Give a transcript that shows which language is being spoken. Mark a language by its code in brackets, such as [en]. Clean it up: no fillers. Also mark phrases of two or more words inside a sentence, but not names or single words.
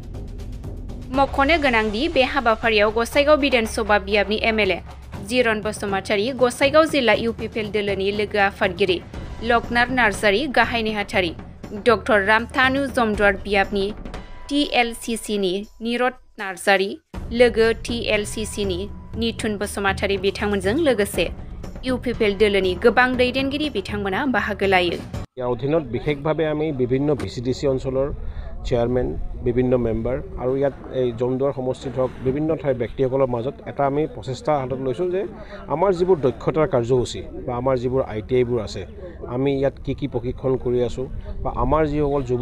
[brx] मख'नो गोनांदि बे हाबाफारियाव गसाइगाव बिधान सभा बियाबनि MLA जिरन बसुमतारी, गसाइगाव जिल्ला UPPL दोलोनि लोगो आफादगिरि लकनाथ नार्जारी, गाहाय नेहाथारि डक्टर रामथानु, जमदुवार बियाबनि TLCC निरद नार्जारी, लोगो TLCC निथुन बसुमतारी बिथांमोनजों लोगोसे UPPL दोलोनि गोबां दैदेनगिरि बिथांमोना बाहागो लायो। [as] ইয়াৰ অধীনত বিশেষভাৱে আমি বিভিন্ন BCDC অঞ্চলৰ চেয়াৰমেন, বিভিন্ন মেম্বাৰ আৰু ইয়াত এই জমদুৱাৰ সমষ্টিত হওক বিভিন্ন ঠাইৰ ব্যক্তিসকলৰ মাজত এটা আমি প্ৰচেষ্টা হাতত লৈছোঁ যে আমাৰ যিবোৰ দক্ষতাৰ কাৰ্যসূচী বা আমাৰ যিবোৰ ITIবোৰ আছে, আমি ইয়াত কি প্ৰশিক্ষণ কৰি আছোঁ বা আমাৰ যিসকল যুৱ